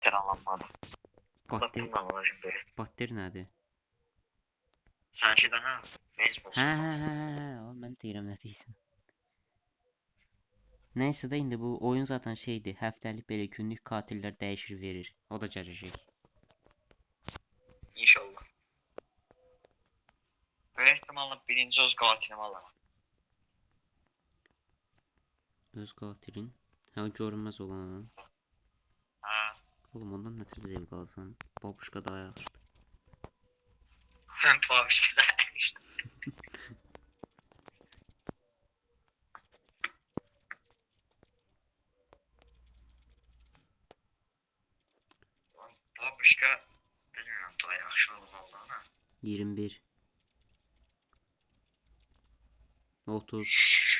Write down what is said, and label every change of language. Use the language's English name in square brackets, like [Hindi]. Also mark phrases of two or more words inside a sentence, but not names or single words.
[Azerbaijani] yaralanmadı. Batter, [Turkish] Bakın bana şimdi. [Azerbaijani] batter nədir? [Turkish] Sen şeyden ha? Beyzbol [Azerbaijani] Hə, sopası. o mən deyirəm nə deyirsən. Nəysə də indi bu oyun zaten şeydir, həftəlik belə günlük katillər dəyişir verir. O da gələcək. İnşallah. [Turkish] Büyük ihtimalle [Azerbaijani] birinci öz katilimi alırım. Öz qatilin. Hə, o görünməz olan. Ha. Oğlum ondan nə tür zevq alsan? Babuşka daha yaxşıdır. [Turkish] Babişkada işte. Babişka bilmiyorum daha yaxşı olmalı ama. 21 30